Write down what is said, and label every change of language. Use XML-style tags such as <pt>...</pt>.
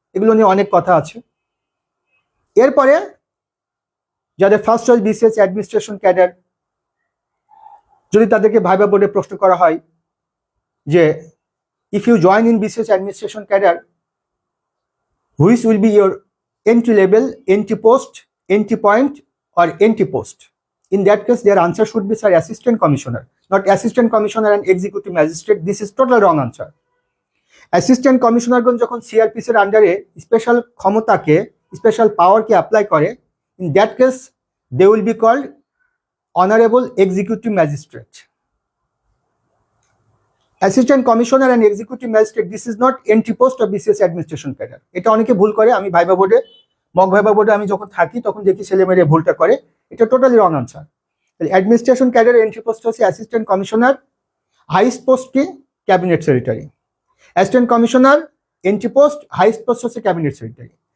<bn>এগুলো নিয়ে অনেক কথা আছে। এরপরে যাদের ফার্স্ট চয়েস বিশেষ অ্যাডমিনিস্ট্রেশন ক্যাডার, যদি তাদেরকে ভাইবা বোর্ডে প্রশ্ন করা হয় যে</bn> <en>If you join in BCS administration cadre, which will be your entry level, entry post, entry point, or entry post? In that case, their answer should be, sir, assistant commissioner, not assistant commissioner and executive magistrate. This is total wrong answer. Assistant commissioner</en> <bn>গণ যখন CRPC এর আন্ডারে special ক্ষমতাকে, special পাওয়ারকে apply করে,</bn> <en>in that case, they will be called honorable executive magistrate. Assistant commissioner and executive magistrate, this is not entry post of BCS administration cadre.</en> <bn>এটা অনেকে ভুল করে, আমি ভাইবা বোর্ডে, মক ভাইবা বোর্ডে আমি যখন থাকি তখন দেখি ছেলে মেয়েরা ভুলটা করে, এটা totally wrong answer. Administration ক্যাডারের entry post হচ্ছে অ্যাসিস্ট্যান্ট কমিশনার, হাইস্ট পোস্ট কি cabinet secretary. Assistant commissioner entry post, highest post হচ্ছে ক্যাবিনেট সেক্রেটারি।</bn>